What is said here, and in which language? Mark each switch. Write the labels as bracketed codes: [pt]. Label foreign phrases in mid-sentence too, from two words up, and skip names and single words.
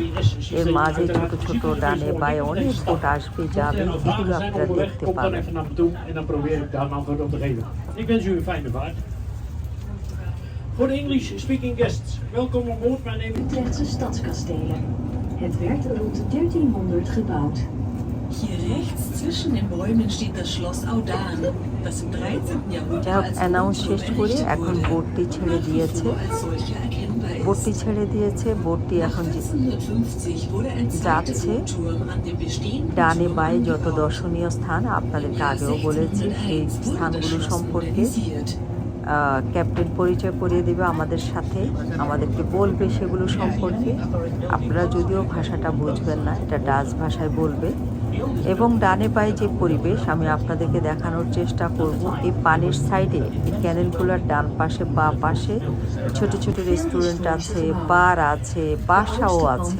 [bn] এর মাঝে ছোট ছোট ডানে বায়ে অনেক বোট আসবে, যাবে, এগুলো আপনারা দেখতে পাবেন। [nl] Voor de [en] English-speaking guests, [nl] welkom aan boord. Mijn naam is Utrechtse stadskastelen. Het werd rond 1300 gebouwd. [de] Hier rechts zwischen den Bäumen steht das Schloss Audaan, das im 13. Jahrhundert als [bn] অ্যানাউন্স শেষ করে এখন বোটটি ছেড়ে দিয়েছে। বোটটি ছেড়ে দিয়েছে, বোটটি এখন [de] 1850 wurde ein [bn] যাচ্ছে। [de] zweiter Turm an dem bestehenden [bn] ডানে [de] Turm [bn] বায়ে যত [de] angebaut. [bn] দর্শনীয় স্থান আপনাদেরকে আগেও বলেছি, সেই [de] 1601 wurde [bn] স্থানগুলো [de] das Schloss [bn] সম্পর্কে [de] modernisiert. [bn] ক্যাপ্টেন পরিচয় করিয়ে দেবে আমাদের সাথে, আমাদেরকে বলবে সেগুলো সম্পর্কে। আপনারা যদিও ভাষাটা বুঝবেন না, এটা ডাচ ভাষায় বলবে। এবং ডানে পায়ে যে পরিবেশ আমি আপনাদেরকে দেখানোর চেষ্টা করব, এই পানির সাইডে এই ক্যানেলগুলোর ডান পাশে বা পাশে ছোট ছোট রেস্টুরেন্ট আছে, বার আছে, বাসাও আছে।